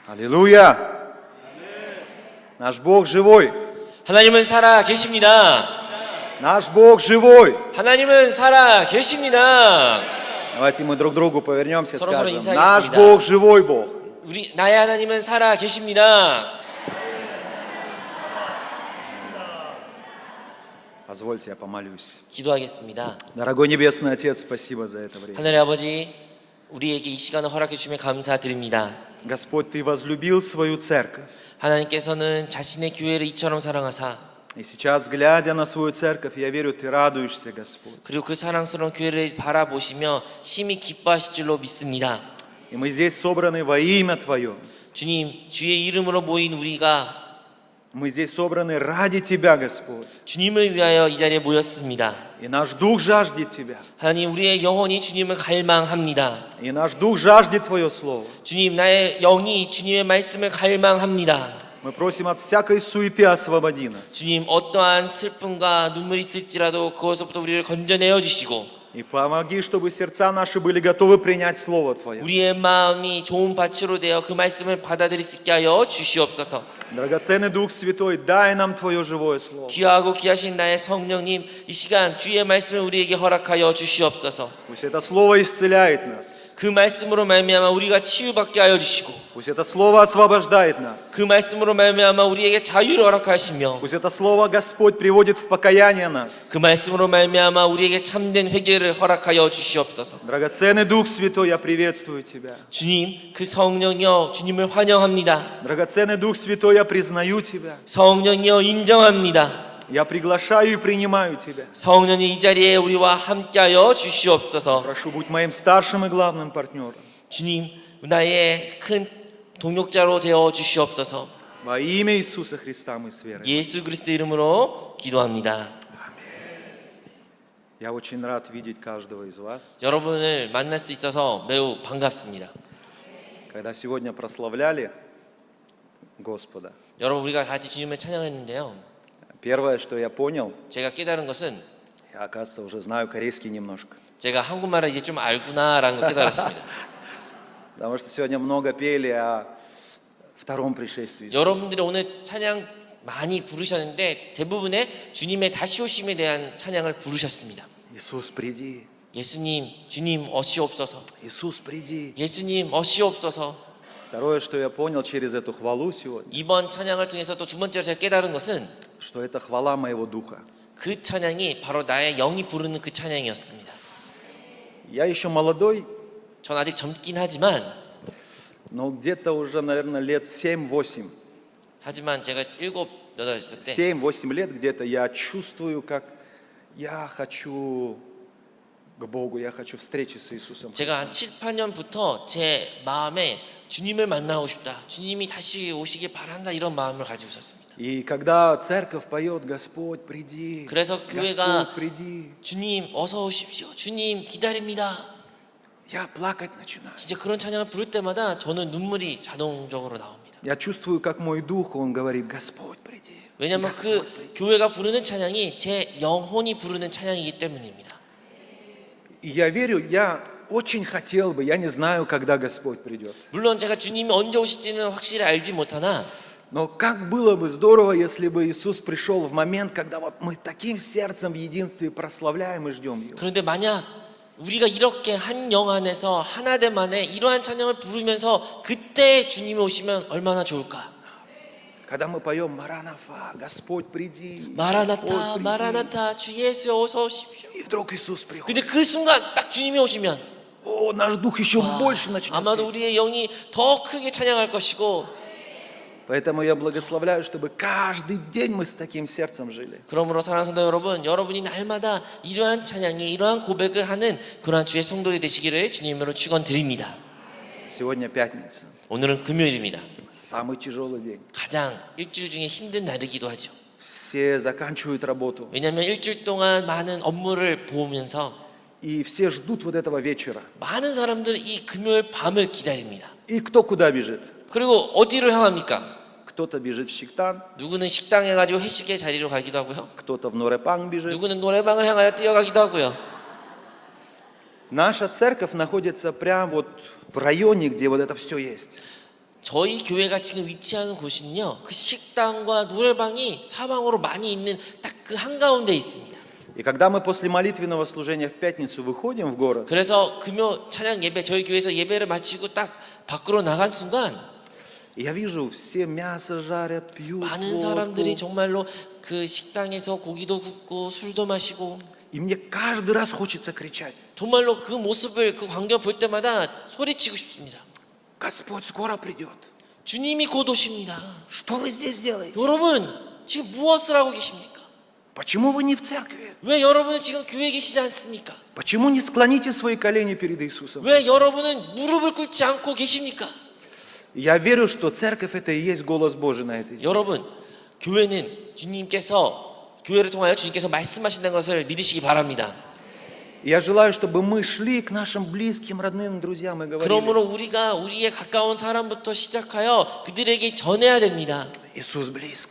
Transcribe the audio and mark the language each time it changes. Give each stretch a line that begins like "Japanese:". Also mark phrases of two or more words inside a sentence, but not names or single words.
Russian: Аллилуйя! Наш Бог живой.
Korean: 하나님은 살아 계십니다.
Russian: Наш Бог живой.
Korean: 하나님은 살아 계십니다.
Russian: Давайте мы друг другу повернемся и
Korean: 서로
Russian: скажем:
Korean: 인사하겠습니다.
Russian: Наш Бог живой Бог.
Korean: 나의 하나님은 살아 계십니다.
Russian: Позвольте, я помолюсь.
Korean: 기도하겠습니다.
Russian: Дорогой Небесный Отец, спасибо за это время.
Korean: 하늘의 아버지, 우리에게 이 시간을 허락해 주시며 감사드립니다.
Russian: Господь, Ты возлюбил свою церковь.
Korean: 하나님께서는 자신의 교회를 이처럼 사랑하사
Russian: И сейчас, глядя на свою церковь, я верю, Ты радуешься, Господь.
Korean: 그리고 그 사랑스러운 교회를 바라보시며 심히 기뻐하실 줄로 믿습니다.
Russian: И мы здесь собраны во имя Твое.
Korean: 주님, 주의 이름으로 모인 우리가
Russian: Мы здесь собраны ради Тебя, Господь.
Korean: 주님을 위하여 이 자리에 모였습니다.
Russian: И наш дух жаждет Тебя.
Korean: 하나님, 우리의 영혼이 주님을 갈망합니다.
Russian: И наш дух жаждет Твое Слово.
Korean: 주님, 나의 영이 주님의 말씀을 갈망합니다.
Russian: Мы просим от всякой суеты освободи нас.
Korean: 주님, 어떠한 슬픔과 눈물이 있을지라도 그것부터 우리를 건져내어 주시고
Russian: И помоги, чтобы сердца наши были готовы принять Слово Твое.
Korean: 우리의 마음이 좋은 밭으로 되어 그 말씀을 받아들일 수 있게 하여 주시옵소서.
Russian: Драгоценный Дух Святой, дай нам Твое живое Слово.
Korean: 귀하고 귀하신 나의 성령님, 이 시간 주의 말씀을 우리에게 허락하여 주시옵소서.
Russian: Пусть это Слово исцеляет нас.
Korean: 그 말씀으로 말미암아 우리가 치유받게 하여 주시고
Russian: Пусть это Слово освобождает нас.
Korean: 그 말씀으로 말미암아 우리에게 자유를 허락하시며
Russian: Пусть это Слово, Господь, приводит в покаяние нас.
Korean: 그 말씀으로 말미암아 우리에게 참된 회개를 허락하여 주시옵소서.
Russian: Драгоценный Дух Святой, я приветствую Тебя.
Korean: 주님, 그 성령이여 주님을 환영합니다.
Russian: Драгоценный Дух Святой, я признаю Тебя.
Korean: 성령이여 인정합니다.
Russian: Я приглашаю и принимаю Тебя.
Korean: 성령이 이 자리에 우리와 함께하여 주시옵소서.
Russian: Прошу, будь моим старшим и главным партнером.
Korean: 주님, 나의 큰 동역자로 되어 주시옵소서.
Russian: Во имя Иисуса Христа мы с верой.
Korean: 예수 그리스도 이름으로 기도합니다.
Russian: Я очень рад видеть каждого из вас.
Korean: 여러분을 만날 수 있어서 매우 반갑습니다.
Russian: Когда сегодня прославляли Господа,
Korean: 여러분, 우리가 같이 주님을 찬양했는데요.
Russian: первое, что я понял,
Korean: 제가 깨달은 것은
Russian: я, оказывается, уже знаю корейский немножко.
Korean: 제가 한국말을 이제 좀 알구나라는 걸 깨달았습니다.
Russian: Потому что сегодня много пели о втором пришествии Иисуса.
Korean: 여러분들이 오늘 찬양 많이 부르셨는데 대부분의 주님의 다시 오심에 대한 찬양을 부르셨습니다.
Russian: Иисус, приди.
Korean: 예수님, 주님 오시옵소서.
Russian: Иисус, приди.
Korean: 예수님 오시옵소서.
Russian: Второе, что я понял через эту хвалу сегодня,
Korean: 이번 찬양을 통해서 또 두 번째로 제가 깨달은 것은
Russian: что это хвала моего духа.
Korean: 그 찬양이 바로 나의 영이 부르는 그 찬양이었습니다.
Russian: Я еще молодой,
Korean: 전 아직 젊긴 하지만
Russian: но где-то уже, наверное, лет 7-8.
Korean: 하지만 제가 7, 8 있을 때
Russian: 7-8 лет где-то я чувствую, как я хочу к Богу, я хочу встречи с Иисусом.
Korean: 제가 한 7, 8년부터 제 마음에 주님을 만나고 싶다. 주님이 다시 오시길 바란다. 이런 마음을 가지고 있었습니다.
Russian: И когда церковь поет: Господь, приди,
Korean: 그래서 교회가
Russian: Господь, приди,
Korean: 주님 어서 오십시오. 주님 기다립니다.
Russian: я плакать начинаю.
Korean: 진짜 그런 찬양을 부를 때마다 저는 눈물이 자동적으로 나옵니다.
Russian: Я чувствую, как мой дух, он говорит: Господь, приди.
Korean: 왜냐하면 그 교회가 부르는 찬양이 제 영혼이 부르는 찬양이기 때문입니다.
Russian: И я верю, я очень хотел бы, я не знаю, когда Господь придет.
Korean: 물론 제가 주님이 언제 오실지는 확실히 알지 못하나
Russian: Но как было бы здорово, если бы Иисус пришел в момент, когда вот мы таким сердцем в единстве прославляем и ждем Его.
Korean: 그런데 만약 우리가 이렇게 한 영 안에서 하나됨 안에 이러한 찬양을 부르면서 그때 주님이 오시면 얼마나 좋을까?
Russian: Когда мы поем: Маранафа, Господь, приди,
Korean: 마라나타,
Russian: Господь, приди.
Korean: 마라나타, 주 예수 어서 오십시오.
Russian: И вдруг Иисус приходит.
Korean: 근데 그 순간 딱 주님이 오시면
Russian: О, наш дух еще больше начнет
Korean: 아마도
Russian: петь.
Korean: 우리의 영이 더 크게 찬양할 것이고
Russian: Поэтому я благословляю, чтобы каждый день мы с таким сердцем жили.
Korean: 그러므로 사랑하는 성도 여러분, 여러분이 날마다 이러한 찬양이 이러한 고백을 하는 그러한 주의 성도가 되시기를 주님으로 축원드립니다.
Russian: Сегодня пятница.
Korean: 오늘은 금요일입니다.
Russian: Самый тяжелый день.
Korean: 가장 일주일 중에 힘든 날이기도 하죠.
Russian: Все заканчивают работу.
Korean: 왜냐하면 일주일 동안 많은 업무를 보면서
Russian: И все ждут вот этого вечера.
Korean: 많은 사람들이 이 금요일 밤을 기다립니다.
Russian: И кто куда бежит?
Korean: 그리고 어디로 향합니까?
Russian: Кто-то бежит в Сиктан,
Korean: 누구는 식당에 가지고 회식의 자리로 가기도 하고요.
Russian: кто-то в Норепанг бежит.
Korean: 누구는 노래방을 향하여 뛰어가기도 하고요.
Russian: Наша церковь находится прямо вот в районе, где вот это все есть.
Korean: 저희 교회가 지금 위치하는 곳은요, 그 식당과 노래방이 사방으로 많이 있는 딱 그 한가운데 있습니다.
Russian: И когда мы после молитвенного служения в пятницу выходим в город,
Korean: 그래서 금요 찬양 예배, 저희 교회에서 예배를 마치고 딱 밖으로 나간 순간
Russian: я вижу, все мясо жарят, пьют
Korean: 많은 사람들이
Russian: водку.
Korean: 정말로 그 식당에서 고기도 굽고 술도 마시고
Russian: И мне каждый раз хочется кричать:
Korean: 정말로 그 모습을 그 광경 볼 때마다 소리치고 싶습니다.
Russian: Господь скоро придет.
Korean: 주님이 곧 오십니다.
Russian: Что вы здесь делаете?
Korean: 여러분 지금 무엇을 하고 계십니까?
Russian: Почему вы не в церкви?
Korean: 왜 여러분은 지금 교회에 계시지 않습니까?
Russian: Почему не склоните свои колени перед Иисусом?
Korean: 왜 여러분은 무릎을 꿇지 않고 계십니까?
Russian: Я верю, что церковь это и есть голос Божий на этой земле.
Korean: 여러분, 교회는 주님께서 교회를 통하여 주님께서 말씀하신다는 것을 믿으시기 바랍니다.
Russian: Я желаю, чтобы мы шли к нашим близким, родным, друзьям и говорили:
Korean: 그러므로 우리가 우리의 가까운 사람부터 시작하여 그들에게 전해야 됩니다.
Russian: Иисус близко.